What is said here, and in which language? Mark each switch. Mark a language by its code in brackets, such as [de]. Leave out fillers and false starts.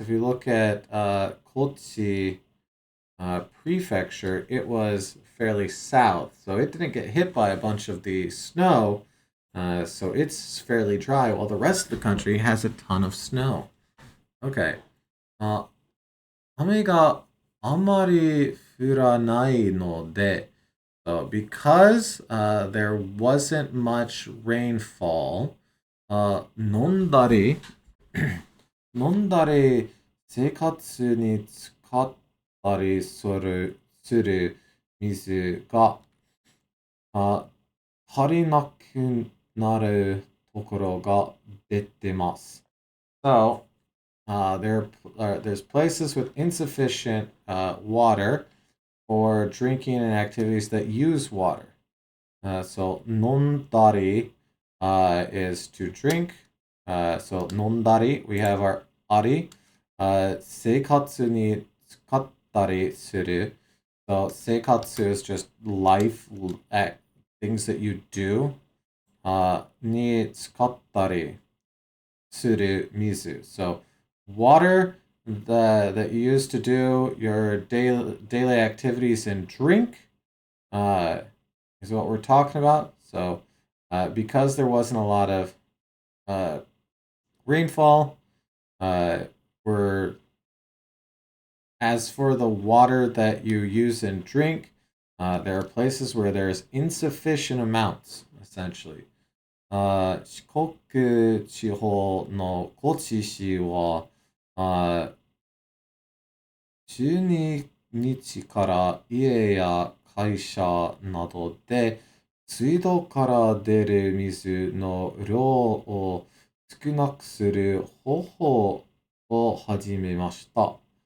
[en] If you look at Kochi prefecture, it was fairly south, so it didn't get hit by a bunch of the snow. So it's fairly dry, while the rest of the country has a ton of snow. Okay. [ja] 雨があまり降らないので, [en] so because there wasn't much rainfall, [ja] 飲んだり飲んだり生活に使ったりする水が足りなくなるところが出てます. [en] So there's places with insufficient water for drinking and activities that use water. So nondari is to drink. So nondari, we have our ari. [ja] Seikatsu ni tsukattari suru. [en] So seikatsu is just life, things that you do. [ja] Ni tsukattari suru mizu. [en] So water that you use to do your daily activities and drink is what we're talking about. So because there wasn't a lot of rainfall, as for the water that you use and drink, there are places where there's insufficient amounts, essentially. [ja] 四国地方の高知市は、12日から家や会社などで水道から出る水の量を少なくする方法を始めました.